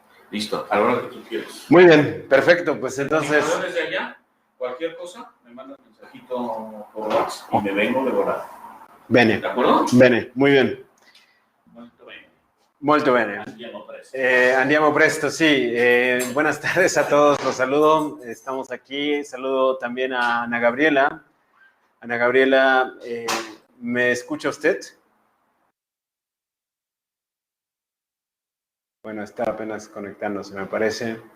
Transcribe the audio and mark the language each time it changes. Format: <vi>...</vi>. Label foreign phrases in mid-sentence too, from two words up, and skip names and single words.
<es>Listo, a la hora que tú quieras. Muy bien, perfecto, pues entonces... Si me desde allá, cualquier cosa, me mandas un mensajito por WhatsApp y me vengo de volada. Bene. ¿De acuerdo? Bene, muy bien.</es> <it>Molto bene. Molto bene. Andiamo presto. Andiamo presto,</it> <es>sí. Buenas tardes a todos, los saludo. Estamos aquí. Saludo también a Ana Gabriela. Ana Gabriela, ¿me escucha usted? Bueno, está apenas conectándose, me parece.</es>